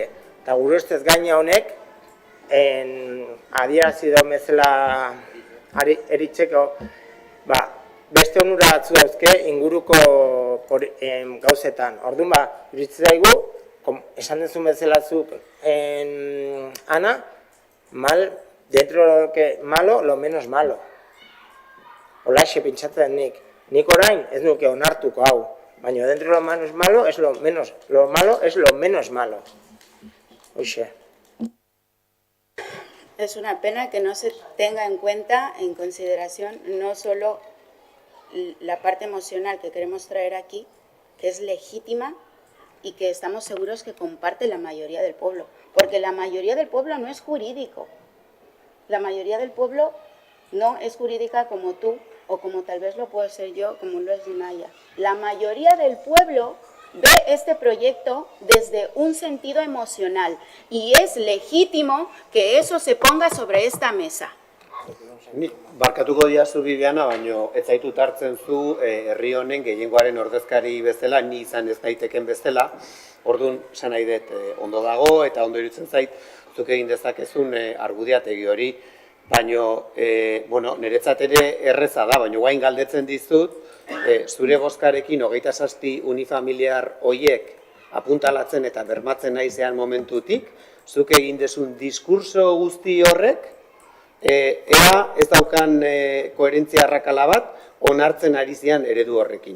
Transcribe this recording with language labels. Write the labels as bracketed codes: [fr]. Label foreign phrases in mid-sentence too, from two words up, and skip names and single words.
[eu] Eta gure ustez gaina honek, adierazi da bezala eritzeko, beste onura batzu dauzke inguruko gauzetan. Orduan iruditzen zaigu, esan dezun bezala zuk, [es] Ana, dentro de lo que malo, lo menos malo. [eu] Holaxe pentsatzen nik. Nik orain ez nuke onartuko hau. [es] Baina dentro de lo menos malo, lo malo es lo menos malo. [eu] Oixe. [es] Es una pena que no se tenga en cuenta, en consideración, no solo la parte emocional que queremos traer aquí, que es legítima y que estamos seguros que comparte la mayoría del pueblo. Porque la mayoría del pueblo no es jurídico. La mayoría del pueblo no es jurídica como tú, o como tal vez lo puedo ser yo, como lo es Naya. La mayoría del pueblo ve este proyecto desde un sentido emocional y es legítimo que eso se ponga sobre esta mesa. [eu] Barkatuko diazu Bibiana, baino ez zaitut hartzen zu herri honen gehiengoaren ordezkari bezala, ni izan ez daiteken bezala. Orduan, esan nahi dut, ondo dago eta ondo iruditzen zait, zuk egin dezakezun argudiategi hori, baino, niretzat ere erreza da, baino guain galdetzen dizut, zure bozkarekin 27 unifamiliar hoiek apuntalatzen eta bermatzen naizean momentutik, zuk egin dezun diskurso guzti horrek, ea ez daukan koherentzia arrakala bat, onartzen ari zian eredu horrekin.